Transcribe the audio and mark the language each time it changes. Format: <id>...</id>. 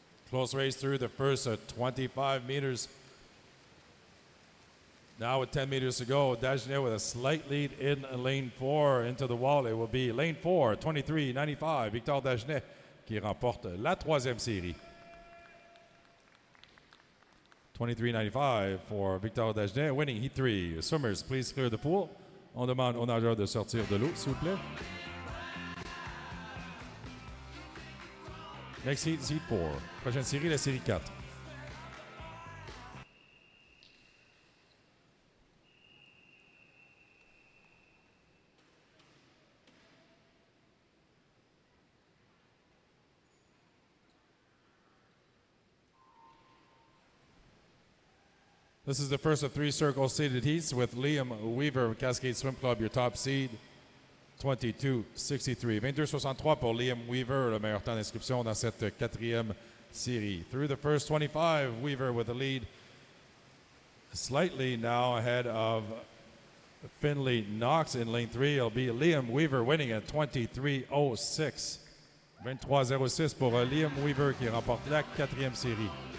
<en>Close race through the first 25 meters. Now with 10 meters to go, Dagenet with a slight lead in lane 4 into the wall. It will be lane 4,</en> <fr>23-95, Victor Dagenet qui remporte la troisième série.</fr> <en>23-95 for Victor Dagenet, winning Heat 3. Swimmers, please clear the pool.</en> <fr>On demande aux nageurs de sortir de l'eau, s'il vous plaît.</fr> <en>Next heat is Heat 4.</en> <fr>Prochaine série, la série 4.</fr> <en>This is the first of 3 circle-seeded heats with Liam Weaver of Cascade Swim Club, your top seed, 22-63.</en> <fr>22-63 pour Liam Weaver, le meilleur temps d'inscription dans cette quatrième série.</fr> <en>Through the first 25, Weaver with the lead slightly now ahead of Finley Knox in lane 3. It'll be Liam Weaver winning at 23-06.</en> <fr>23-06 pour Liam Weaver qui remporte la quatrième série.</fr>